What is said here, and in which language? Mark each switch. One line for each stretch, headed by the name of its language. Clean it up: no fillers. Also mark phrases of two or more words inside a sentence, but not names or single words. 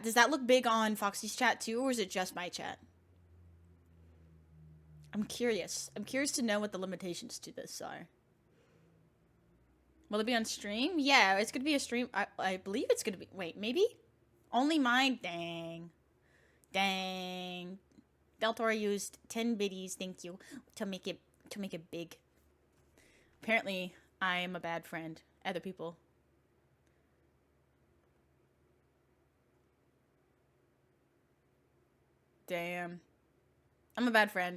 English: Does that look big on Foxy's chat too, or is it just my chat? I'm curious. I'm curious to know what the limitations to this are. Will it be on stream? Yeah, it's gonna be a stream. I believe it's gonna be. Wait, maybe? Only mine? Dang. Dang. Daltora used 10 biddies, thank you, to make it big. Apparently, I am a bad friend. Other people. Damn. I'm a bad friend.